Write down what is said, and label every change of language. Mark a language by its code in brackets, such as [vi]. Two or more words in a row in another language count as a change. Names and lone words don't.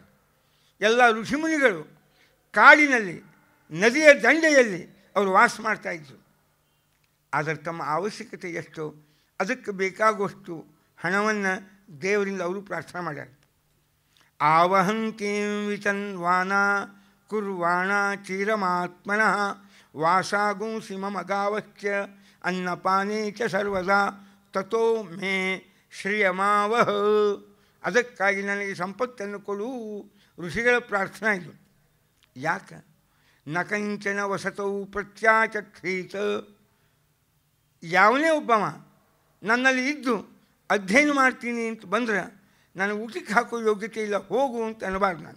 [kn] ಎಲ್ಲ ಋಷಿಮುನಿಗಳು ಕಾಡಿನಲ್ಲಿ ನದಿಯ ದಂಡೆಯಲ್ಲಿ ಅವರು ವಾಸ ಮಾಡ್ತಾಯಿದ್ರು. ಆದರೆ ತಮ್ಮ ಅವಶ್ಯಕತೆ ಎಷ್ಟು ಅದಕ್ಕೆ ಬೇಕಾಗುವಷ್ಟು ಹಣವನ್ನು ದೇವರಿಂದ ಅವರು ಪ್ರಾರ್ಥನೆ ಮಾಡ್ಯಾರ. [sa] ಆವಹಂತೀಂ ವಿತನ್ವಾನ ಕುರ್ವಾಣ ಚಿರಮಾತ್ಮನಃ ವಾಸಾಗುಂಸಿ ಮಮ ಗಾವಶ್ಚ ಅನ್ನಪಾನೇ ಚ ಸರ್ವದಾ ತಥೋ ಮೇ ಶ್ರಿಯಮಾವಹ. [kn] ಅದಕ್ಕಾಗಿ ನನಗೆ ಸಂಪತ್ತನ್ನು ಕೊಡು ಋಷಿಗಳ ಪ್ರಾರ್ಥನೆ ಇದು. [sa] ಯಾಕೆ? ನ ಕಂಚನ ವಸತೌ ಪ್ರತ್ಯಾಚಕ್ಷೀತ. [kn] ಯಾವನೇ ಒಬ್ಬವ ನನ್ನಲ್ಲಿ ಇದ್ದು ಅಧ್ಯಯನ ಮಾಡ್ತೀನಿ ಅಂತ ಬಂದರೆ ನನಗೆ ಊಟಕ್ಕೆ ಹಾಕೋ ಯೋಗ್ಯತೆ ಇಲ್ಲ, ಹೋಗು ಅಂತ ಅನ್ನಬಾರ್ದು ನಾನು.